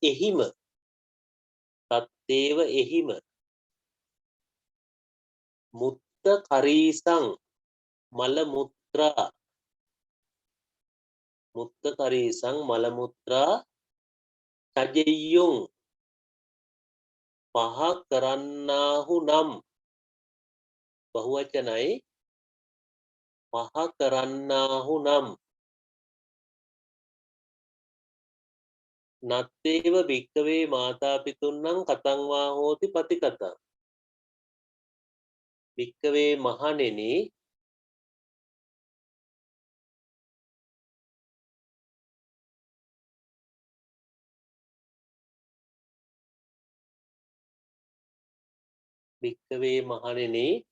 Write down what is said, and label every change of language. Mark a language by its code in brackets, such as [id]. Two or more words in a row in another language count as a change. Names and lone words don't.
[pi] එහිම මුත්තකරීසං [si] මල මුත්‍රා [pi] චජෙය්‍යුං [si] පහ කරන්නාහු නම් බහුවචනයි පහ කරන්නාහු නම් [pi] නත්තේව භික්කවේ මාතා පිතුන්නම් කතං වා හෝති පතිකතං. [si] භික්කවේ මහණෙනි භික්කවේ මහණෙනි